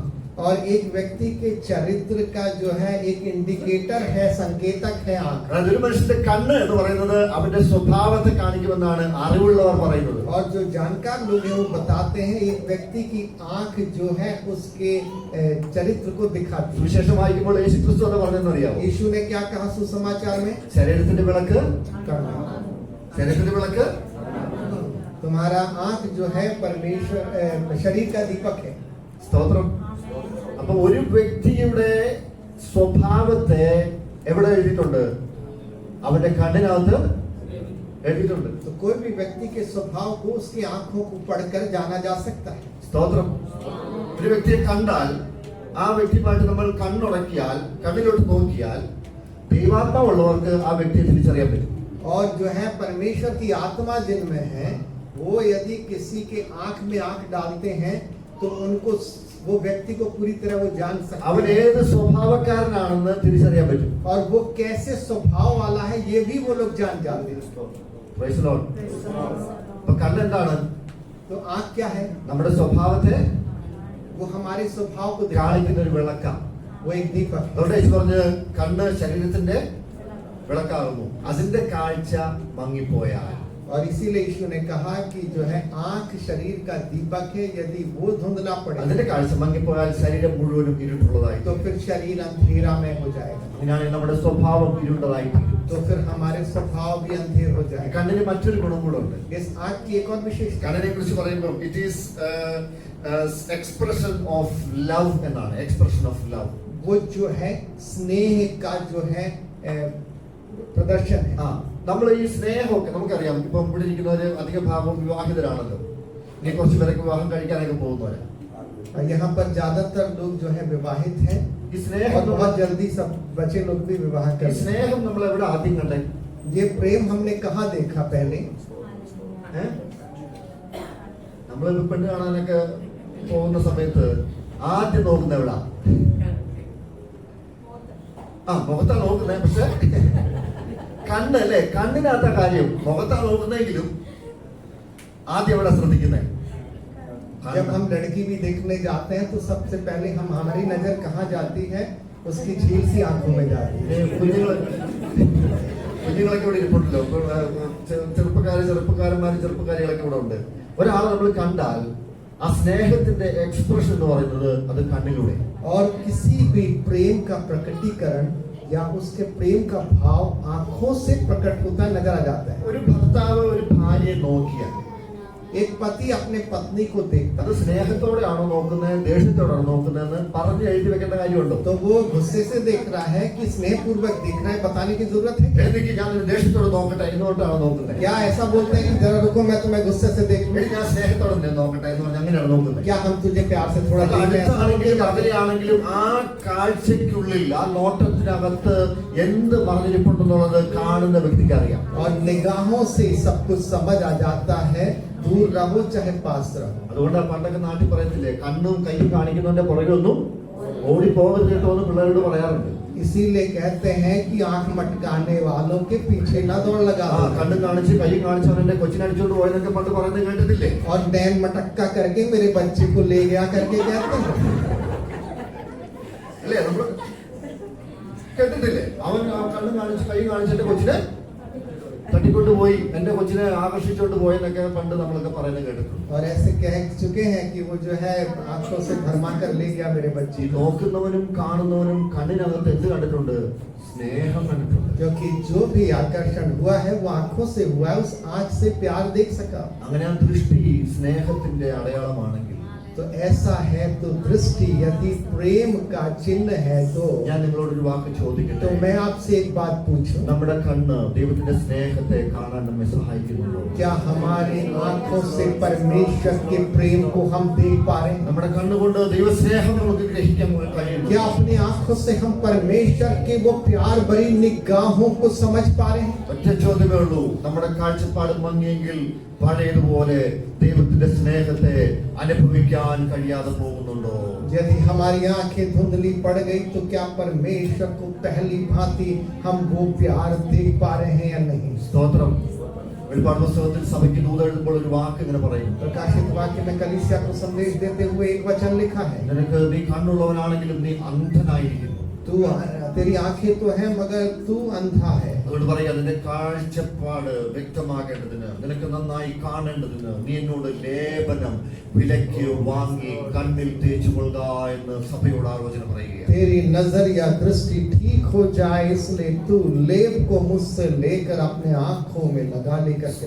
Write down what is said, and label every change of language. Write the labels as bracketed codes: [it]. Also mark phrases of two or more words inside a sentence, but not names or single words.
[hi] और एक व्यक्ति के चरित्र का जो है एक इंडिकेटर है, संकेतक है आंख। [ml] അതായത് ഒരു മനുഷ്യന്റെ കണ്ണ് എന്ന് പറയുന്നത് അവന്റെ സ്വഭാവത്തെ കാണിക്കുമെന്നാണ് അറിവുള്ളവർ പറയുന്നത്. [hi] और जो जानकार लोग हैं वो बताते हैं एक व्यक्ति की आंख जो है उसके चरित्र को दिखाती है। [ml] സുവിശേഷം വായിക്കുമ്പോൾ യേശുക്രിസ്തു എന്ന് പറഞ്ഞതെന്ന് അറിയാമോ? [hi] यीशु ने क्या कहा सुसमाचार में? [ml] ശരീരത്തിന്റെ വിളക്ക്, [hi] करना। [ml] ശരീരത്തിന്റെ വിളക്ക്. [hi] तुम्हारा आंख जो है परमेश्वर शरीर का दीपक है। [ml] സ്തോത്രം. അപ്പൊ ഒരു വ്യക്തിയുടെ സ്വഭാവത്തെ എവിടെ എഴുതിയിട്ടുണ്ട്? അവന്റെ കണ്ണിനകത്ത് എഴുതിയിട്ടുണ്ട്. [hi] तो कोई भी व्यक्ति के स्वभाव को उसकी आंखों को पढ़कर जाना जा सकता है। [ml] സ്തോത്രം. ഒരു വ്യക്തിയെ കണ്ടാൽ ആ വ്യക്തിയുമായിട്ട് നമ്മൾ കണ്ണുടക്കിയാൽ കണ്ണിലോട്ട് നോക്കിയാൽ ദൈവാത്മാവുള്ളവർക്ക് ആ വ്യക്തിയെ തിരിച്ചറിയാൻ പറ്റും. [hi] और जो है परमेश्वर की आत्मा जिनमें है वो यदि किसी के आंख में आंख डालते हैं तो उनको वो व्यक्ति को पूरी तरह वो जान [ml] അവൻ [hi] सकते हैं [ml] ഏത് സ്വഭാവക്കാരനാണെന്ന് തിരിച്ചറിയാൻ പറ്റും. [hi] और वो कैसे स्वभाव वाला है ये भी वो लोग जान जाते हैं. [en] Praise the Lord. [ml] അപ്പൊ കണ്ണെന്താണ്? [hi] तो आंख क्या है? [ml] നമ്മുടെ സ്വഭാവത്തെ [hi] वो हमारे स्वभाव को दिखाता [ml] കാണിക്കുന്ന [hi] है. [ml] ഒരു വിളക്കാണ്. [hi] वो एक दीपक है. [ml] അതുകൊണ്ട് യേശു പറഞ്ഞ് കണ്ണ് ശരീരത്തിന്റെ വിളക്കാകുന്നു, അതിന്റെ കാഴ്ച മങ്ങിപ്പോയാൽ. [hi] और इसीलिए यीशु ने कहा कि जो है आंख शरीर का दीपक है, यदि वो धुंधला [ml] അതിന്റെ [hi] पड़े [ml] കാഴ്ച മങ്ങിപ്പോയാൽ ശരീരം മുഴുവനും ഇരുട്ടുള്ളതായി. [hi] तो फिर शरीर अंधेरा में हो जाएगा, [ml] അങ്ങനെയാണെങ്കിൽ നമ്മുടെ സ്വഭാവം ഇരുണ്ടതായി തീരും. [hi] तो फिर हमारे स्वभाव भी अंधेर हो जाएगा. [ml] കണ്ണിന് മറ്റൊരു ഗുണം കൂടെ ഉണ്ട്. [hi] इस आंख की एक और विशेषता, [ml] കണ്ണിനെ കുറിച്ച് പറയുമ്പോൾ [en] it is expression of love [ml] എന്നാണ്. [en] expression of love. [hi] वो जो है स्नेह का जो है प्रदर्शन है. [ml] ആ, നമ്മൾ ഈ സ്നേഹമൊക്കെ നമുക്കറിയാം. ഇപ്പം ഇവിടെ ഇരിക്കുന്നവര് അധിക ഭാഗവും വിവാഹിതരാണല്ലോ. ഇനി കുറച്ച് പേരൊക്കെ വിവാഹം കഴിക്കാനൊക്കെ പോകുന്നവരാ. [hi] और यहाँ पर ज्यादातर लोग जो है विवाहित हैं [ml] ഈ സ്നേഹം [hi] और बहुत जल्दी सब बच्चे लोग भी विवाह [ml] ഈ [hi] करते हैं. [ml] സ്നേഹം നമ്മൾ എവിടെ ആദ്യം കണ്ടേ? [hi] ये प्रेम हमने कहाँ देखा पहले? [ml] നമ്മൾ പെണ്ണ് കാണാനൊക്കെ പോകുന്ന സമയത്ത് ആദ്യം നോക്കുന്ന എവിടാ? ആ, മുഖത്താ നോക്കുന്നത്. പക്ഷെ കണ്ണല്ലേ, കണ്ണിനകത്ത കാര്യം. മുഖത്താ നോക്കുന്നെങ്കിലും ആദ്യം എവിടെ ശ്രദ്ധിക്കുന്നത്? [hi] जब हम लड़की भी देखने जाते हैं तो सबसे पहले हम हमारी नजर कहाँ जाती है? उसकी झील सी आंखों में जाती है. [ml] കുഞ്ഞുങ്ങളൊക്കെ ഇവിടെ ഇരിപ്പുണ്ടല്ലോ. ചെറുപ്പക്കാരന്മാരും ചെറുപ്പക്കാരികളൊക്കെ ഇവിടെ ഉണ്ട്. ഒരാളെ നമ്മൾ കണ്ടാൽ ആ സ്നേഹത്തിന്റെ എക്സ്പ്രഷൻ എന്ന് പറയുന്നത് അത് കണ്ണിലൂടെ. [hi] और किसी भी प्रेम का प्रकटीकरण या उसके प्रेम का भाव आंखों से प्रकट होता नजर आ जाता है. [ml] ഒരു ഭർത്താവ് ഒരു ഭാര്യയെ നോക്കിയാൽ [hi] एक पति अपने पत्नी को देखता [ml] അത് സ്നേഹത്തോടെയാണോ നോക്കുന്നത്, ദേഷ്യത്തോടെയാണോ നോക്കുന്നതെന്ന് പറഞ്ഞ് എഴുതി വെക്കേണ്ട കാര്യമുണ്ടോ? [hi] तो वो गुस्से से देख रहा है कि स्नेह पूर्वक देख रहा है, बताने की जरूरत है क्या? [ml] എനിക്ക് ഞാൻ ദേഷ്യത്തോടെ നോക്കട്ടെ എന്നുകൊണ്ടാണോ നോക്കുന്നത്? [hi] क्या ऐसा बोलते हैं कि जरा रुको मैं तुम्हें गुस्से से देख लूं? [ml] എനിക്ക് ഞാൻ സ്നേഹത്തോടെ നിന്നെ നോക്കട്ടെ എന്ന് പറഞ്ഞ് അങ്ങനെയാണ് നോക്കുന്നത്. [hi] क्या हम तुझे प्यार से थोड़ा देख लें? ऐसा [ml] അടുത്താണെങ്കിലും [hi] बोलते हैं? [ml] അകലെയാണെങ്കിലും ആ കാഴ്ചയ്ക്കുള്ളിൽ ആ നോട്ടത്തിനകത്ത് എന്ത് പറഞ്ഞിരിപ്പുണ്ടെന്നുള്ളത് കാണുന്ന വ്യക്തിക്ക് അറിയാം. [hi] और निगाहों से सब कुछ समझ आ जाता है, दूर रहो चाहे पास रहो. [ml] അതുകൊണ്ട് പണ്ടൊക്കെ നാട്ടിൽ പറയത്തില്ലേ, കണ്ണും കൈയും കാണിക്കുന്നതിന്റെ പുറകെയൊന്നും ഓടിപ്പോകരുത് കേട്ടോ എന്ന് പിള്ളേരോട് പറയാറുണ്ട്. [hi] इसीलिए कहते हैं कि आंख मटकाने वालों के पीछे न दौड़ लगा. [ml] ആ, കണ്ണും കാണിച്ച് കൈയും കാണിച്ചവനെ കൊച്ചിനടിച്ചോണ്ട് പോയെന്നൊക്കെ പണ്ട് പറയുന്നത് കേട്ടിട്ടില്ലേ? [hi] और नैन मटक्का करके मेरे बच्चे को ले गया करके कहते हैं. [ml] അല്ലേ, നമ്മൾ കേട്ടിട്ടില്ലേ? അവൻ ആ കണ്ണും കാണിച്ച് കൈ കാണിച്ചിട്ട് കൊച്ചിനെ തട്ടിക്കൊണ്ടുപോയി, എന്റെ കൊച്ചിനെ ആകർഷിച്ചോണ്ട് പോയെന്നൊക്കെ പണ്ട് നമ്മളൊക്കെ പറയുന്നത് കേട്ടിട്ടുണ്ട്. [hi] और ऐसे कह चुके हैं कि वो जो है आंखों से भरमा कर ले गया मेरे [ml] ഈ [hi] बच्चे को. [ml] നോക്കുന്നവനും കാണുന്നവനും കണ്ണിനകത്ത് എന്ത് കണ്ടിട്ടുണ്ട്? സ്നേഹം കണ്ടിട്ടുണ്ട്. [hi] क्योंकि जो भी आकर्षण हुआ है वो आंखों से हुआ है, उस आंख से प्यार देख सका. [ml] അങ്ങനെ ആ ദൃഷ്ടി സ്നേഹത്തിന്റെ അടയാളമാണെങ്കിൽ [hi] तो ऐसा है तो दृष्टि यदि प्रेम का चिन्ह है तो [ml] ഞാൻ നിങ്ങളോടൊരു വാക്ക് ചോദിക്കട്ടെ. [hi] मैं आपसे एक बात पूछूं, [ml] നമ്മുടെ കണ്ണ് ദൈവത്തിന്റെ സ്നേഹത്തെ കാണാൻ നമ്മെ സഹായിക്കുന്നുണ്ടോ? [hi] क्या हमारी आंखों से परमेश्वर के प्रेम को हम देख पा रहे हैं? [ml] നമ്മുടെ കണ്ണുകൊണ്ട് ദൈവസ്നേഹം നമുക്ക് ഗ്രഹിക്കാൻ കഴിയുന്നു. [hi] क्या अपनी आंखों से हम परमेश्वर के वो प्यार भरी निगाहों को समझ पा रहे हैं? [ml] ഒറ്റ ചോദ്യമേ ഉള്ളൂ, നമ്മുടെ കാഴ്ചപ്പാട് മങ്ങിയെങ്കിൽ പഴയതുപോലെ ദൈവത്തിന്റെ സ്നേഹത്തെ അനുഭവിക്കാൻ കഴിയാതെ പോകുന്നുണ്ടോ? [hi] यदि हमारी आंखें धुंधली पड़ गई तो क्या परमेश्वर को पहली भांति हम वो प्यार देख पा रहे हैं या नहीं? [ml] സ്തോത്രം. വെളിപ്പാട് പുസ്തകത്തിൽ സഭയ്ക്ക് ദൂത് എഴുതുമ്പോൾ ഒരു വാക്ക് ഇങ്ങനെ പറയും, [hi] प्रकाशित वाक्य में कलीसिया को संदेश देते हुए एक वचन लिखा है, [ml] നിനക്ക് നീ കണ്ണുള്ളവനാണെങ്കിലും നീ അന്ധനായിരിക്കുന്നു. [hi] तू तेरी आंखें तो है मगर तू अंधा है. [ml] അതുകൊണ്ട് പറയാ, നിന്റെ കാഴ്ചപ്പാട് വ്യക്തമാകേണ്ടതിന്, നിനക്ക് നന്നായി കാണേണ്ടതിന് നീ എന്നോട് ലേപനം വിലയ്ക്ക് വാങ്ങി കണ്ണിൽ തേച്ചു കൊള്ളുക എന്ന് സഭയോട് ആലോചന പറയുകയാണ്. [hi] तेरी नजर या दृष्टि ठीक हो जाए इसलिए तू लेप को मुझसे लेकर अपने आंखों में लगा लेकर के.